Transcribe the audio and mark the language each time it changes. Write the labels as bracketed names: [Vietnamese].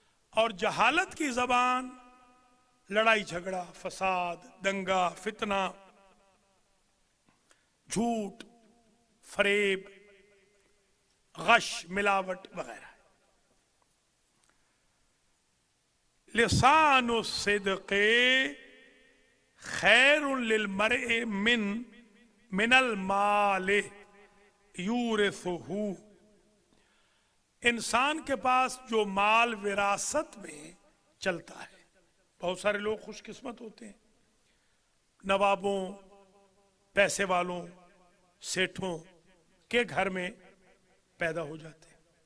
[Urdu] اور جہالت کی زبان لڑائی جھگڑا، فساد، دنگا، فتنہ، جھوٹ، فریب، غش، ملاوٹ وغیرہ. [Arabic] لسان الصدق خیر للمرء من المال یورثہ. [Urdu] انسان کے پاس جو مال وراثت میں چلتا ہے، بہت سارے لوگ خوش قسمت ہوتے ہیں، نوابوں، پیسے والوں، سیٹھوں کے گھر میں پیدا ہو جاتے ہیں.